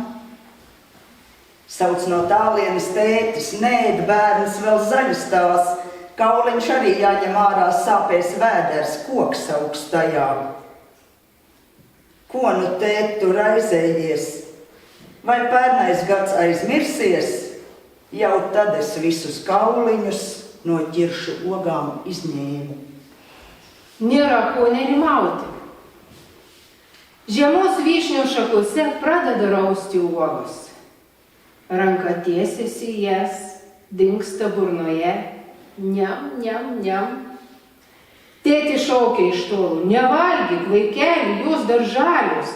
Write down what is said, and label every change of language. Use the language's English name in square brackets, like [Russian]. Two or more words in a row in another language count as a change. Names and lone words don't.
[Latvian] Sauc no tālienes tētis, nēd bērns vēl zaļas tās, kauliņš arī jāņem ārā, sāpēs vēders, koks augstajā. Ko nu tēt tu raizējies? Vai pērnais gads aizmirsies? Jau tad es visus kauliņus no ķiršu ogām izņēmu. [Lithuanian] Nėra ko nerimauti. Žiemos vyšnių šakose pradeda rausti uogos. Ranka tiesiasi jas, dingsta burnoje, niam, niam, niam. Tėti šaukia iš tolų, nevalgyk, vaikeli, jūs dar žalius.